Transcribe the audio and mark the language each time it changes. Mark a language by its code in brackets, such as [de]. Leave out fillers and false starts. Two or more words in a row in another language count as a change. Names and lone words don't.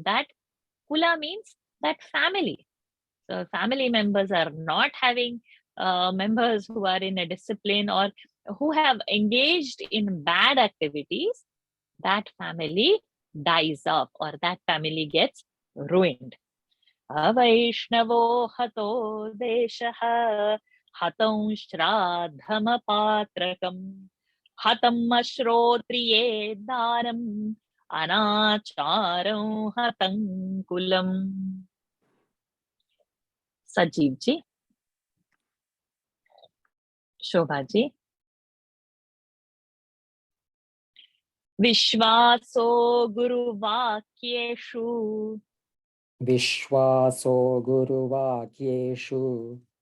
[en] That kula means that family. So family members are not having members who are in a discipline or who have engaged in bad activities. That family dies off or that family gets ruined. [sa] अवैष्णवो हतो देशः हतं श्राद्धमपात्रकं हतम् अश्रोत्रिये दारम् अनाचारं हतं कुलम्. Sajeev ji, Shobha ji. विश्वासो गुरु वाक्येषु. विश्वासो गुरुवाक्येषु.